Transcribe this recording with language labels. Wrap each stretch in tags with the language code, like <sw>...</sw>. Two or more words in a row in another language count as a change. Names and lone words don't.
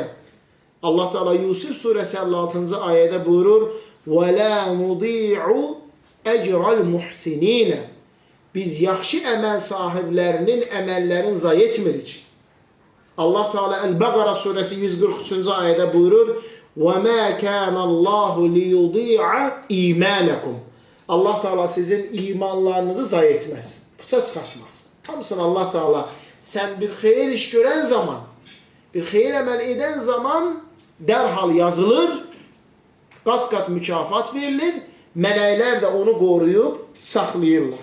<ar>الله تعالى</ar> <az>Yusuf surəsi 56-cı ayədə buyurur,</az> <ar>ولا نضيع أجر المحسنين.</ar> <az>Biz yaxşı əməl sahiblərinin əməllərini zay etmirik.</az> <ar>الله تعالى</ar> <az>Əl-Bəqara surəsi 143-cü ayədə buyurur,</az> <ar>وَمَا كَانَ اللّٰهُ لِيُضِيعَ إِيمَانَكُمْ. الله تعالى</ar> <az>sizin imanlarınızı zay etməz, puça çıxartmaz. Hamısını</az> <ar>الله تعالى</ar> <az>sən bir xeyir iş görən zaman, bir xeyir əməl edən zaman dərhal yazılır, qat-qat mükafat verilir, mələklər də onu qoruyub saxlayırlar.</az>